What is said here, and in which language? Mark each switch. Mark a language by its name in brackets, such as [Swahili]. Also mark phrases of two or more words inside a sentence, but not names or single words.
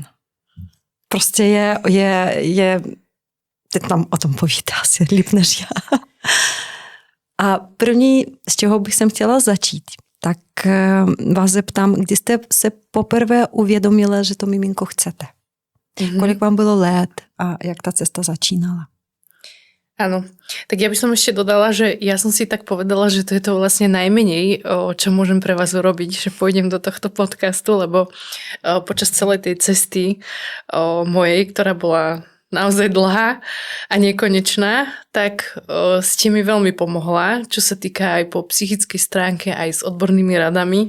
[Czech] Prostě je teď tam o tom povíte asi líp než já. A první, z čeho bych jsem chtěla začít, tak vás zeptám, kdy jste se poprvé uvědomila, že to miminko chcete? Mm-hmm. Kolik vám bylo let a jak ta cesta začínala? [Slovak] Áno, tak ja by som ešte dodala, že ja som si tak povedala, že to je to vlastne najmenej, čo môžem pre vás urobiť, že pôjdem do tohto podcastu, lebo počas celej tej cesty mojej, ktorá bola naozaj dlhá a nekonečná, tak ste mi veľmi pomohla, čo sa týka aj po psychickej stránke, aj s odbornými radami.